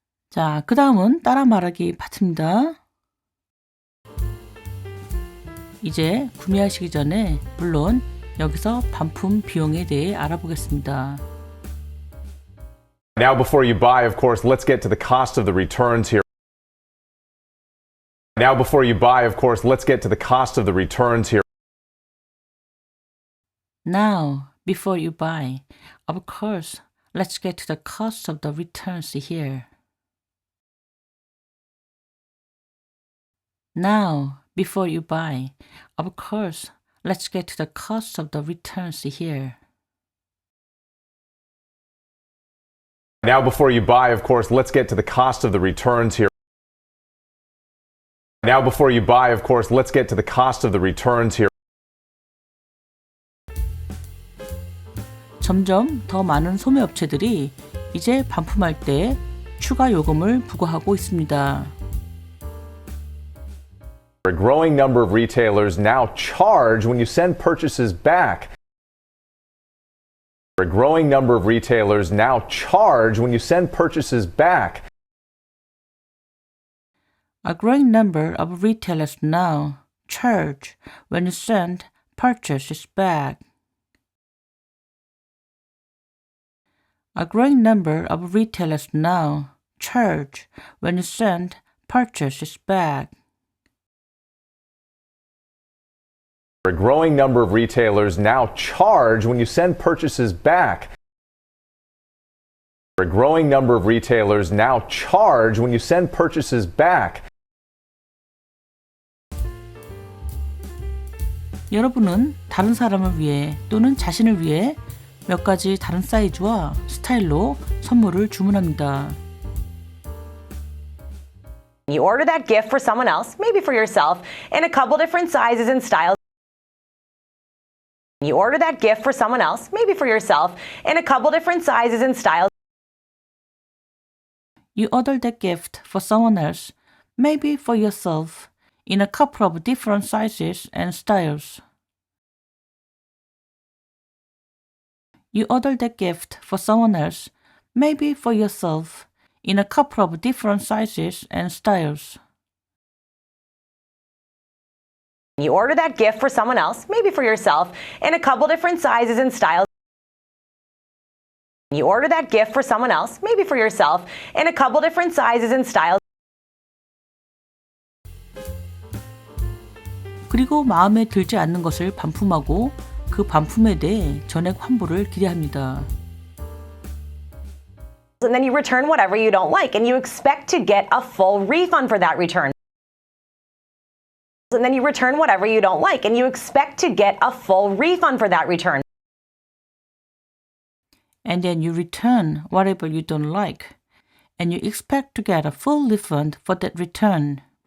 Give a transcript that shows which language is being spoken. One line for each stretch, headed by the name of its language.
Korean: 자, 그 다음은 따라 말하기 파트입니다. 이제 구매하시기 전에 물론 여기서 반품 비용에 대해 알아보겠습니다.
English: Now, before you buy, of course, let's get to the cost of the returns here. Now, before you buy, of course, let's get to the cost of the returns here. Now, before you buy, of course, let's get to the cost of the returns here. Now, before you buy, of course, let's get to the cost of the returns here. Now, before you buy, of course, let's get to the cost of the returns here. Now, before you buy, of course, let's get to the cost of the returns here.
Korean: 점점 더 많은 소매업체들이 이제 반품할 때 추가 요금을 부과하고 있습니다.
English: A growing number of retailers now charge when you send purchases back. A growing number of retailers now charge when you send purchases back. A growing number of retailers now charge when you send purchases back. A growing number of retailers now charge when you send purchases back. A growing number of retailers now charge when you send purchases back. A growing number of retailers now charge when you send purchases back.
Korean: 여러분은 다른 사람을 위해 또는 자신을 위해 몇 가지 다른 사이즈와 스타일로 선물을 주문합니다.
English: You order that gift for someone else, maybe for yourself, in a couple different sizes and styles. You order that gift for someone else, maybe for yourself, in a couple different sizes and styles. You order that gift for someone else, maybe for yourself, in a couple of different sizes and styles. You order that gift for someone else, maybe for yourself, in a couple of different sizes and styles. You order that gift for someone else, maybe for yourself, in a couple different sizes and styles. You order that gift for someone else, maybe for yourself, in a couple different sizes and styles.
Korean: 그리고 마음에 들지 않는 것을 반품하고 그 반품에 대해 전액 환불을 기대합니다.
English: And then you return whatever you don't like, and you expect to get a full refund for that return. And then you return whatever you don't like, and you expect to get a full refund for that return. And then you return whatever you don't like, and you expect to get a full refund for that return.